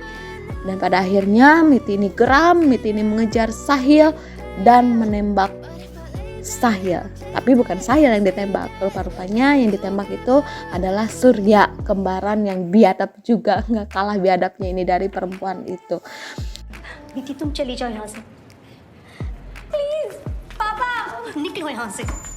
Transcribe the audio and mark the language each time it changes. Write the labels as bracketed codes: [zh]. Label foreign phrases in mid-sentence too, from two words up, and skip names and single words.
[id] Dan pada akhirnya Mitty ini geram, Mitty ini mengejar Sahil dan menembak Sahil. Tapi bukan Sahil yang ditembak, rupa-rupanya yang ditembak itu adalah Surya, kembaran yang biadab juga, nggak kalah biadabnya ini dari perempuan itu. [hi] मीति, तुम चली जाओ यहाँ से। प्लीज पापा, निकलो यहाँ से।